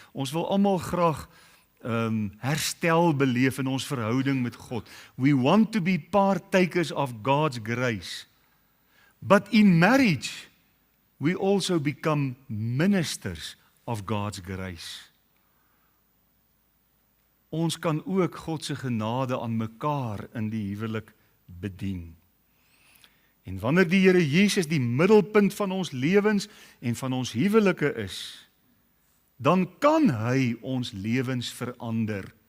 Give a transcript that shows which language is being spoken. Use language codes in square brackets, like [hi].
[af] Ons wil almal graag herstel beleef in ons verhouding met God. [en] We want to be partakers of God's grace. But in marriage, we also become ministers of God's grace. [af] Ons kan ook God se genade aan mekaar in die huwelik bedien. En wanneer die Here Jesus die middelpunt van ons lewens en van ons huwelike is, dan kan hy ons lewens verander.